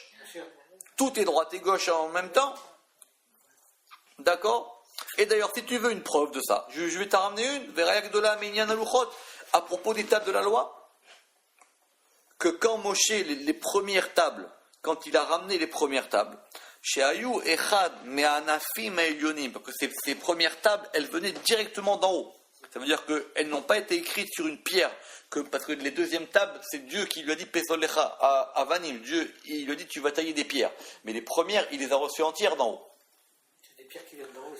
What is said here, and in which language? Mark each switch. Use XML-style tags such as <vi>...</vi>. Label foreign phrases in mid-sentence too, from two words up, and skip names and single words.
<fr>Tout est droite et gauche en même temps. D'accord? Et d'ailleurs, si tu veux une preuve de ça, je vais t'en ramener une, à propos des tables de la loi, que quand Moshe, les premières tables, quand il a ramené les premières tables,</fr> <he>שהיו אחד מהענפים העליונים,</he> <fr>parce que ces premières tables, elles venaient directement d'en haut. Ça veut dire qu'elles n'ont pas été écrites sur une pierre, parce que les deuxièmes tables, c'est Dieu qui lui a dit</fr> <he>פסל לך אבנים.</he> <fr>Dieu, il lui a dit tu vas tailler des pierres. Mais les premières, il les a reçues entières d'en haut. C'est des pierres qui viennent d'en haut.</fr>